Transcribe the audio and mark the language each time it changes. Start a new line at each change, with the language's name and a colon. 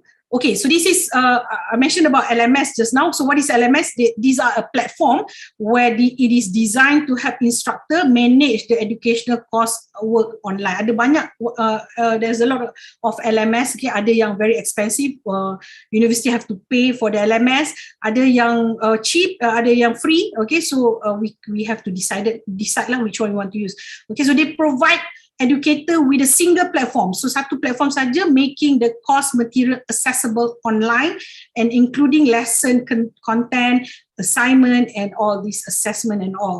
English: Okay, so this is, I mentioned about LMS just now. So what is LMS? These are a platform where it is designed to help instructor manage the educational course work online.
Malay: Ada banyak,
English: there's a lot of LMS. Okay,
Malay: ada yang
English: very expensive, university have to pay for the LMS.
Malay: Ada yang cheap, ada yang free.
English: Okay, so we have to decide lah which one we want to use. Okay, so they provide educator with a single platform. So
Malay: satu platform saja,
English: making the course material accessible online and including lesson content, assignment, and all this assessment and all.